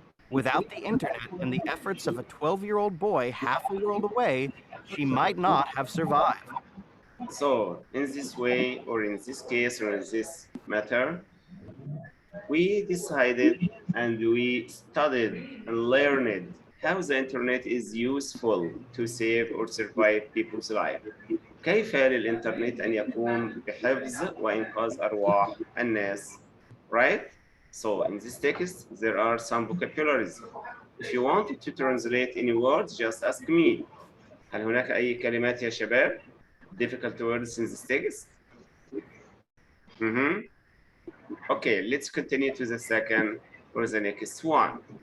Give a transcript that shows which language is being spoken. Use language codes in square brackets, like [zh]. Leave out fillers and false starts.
[en] Without the internet and the efforts of a 12-year-old boy half a world away, she might not have survived. So in this way, or in this case, or in this matter, we decided and we studied and learned how the internet is useful to save or survive people's life. [ar] كيف للإنترنت أن يقوم بحفظ وإنقاذ أرواح الناس, [en] right? So in this text, there are some vocabularies. If you want to translate any words, just ask me. [ar] هل هناك أي كلمات يا شباب? [en] Difficult words in this text? Okay, let's continue to the second or the next one.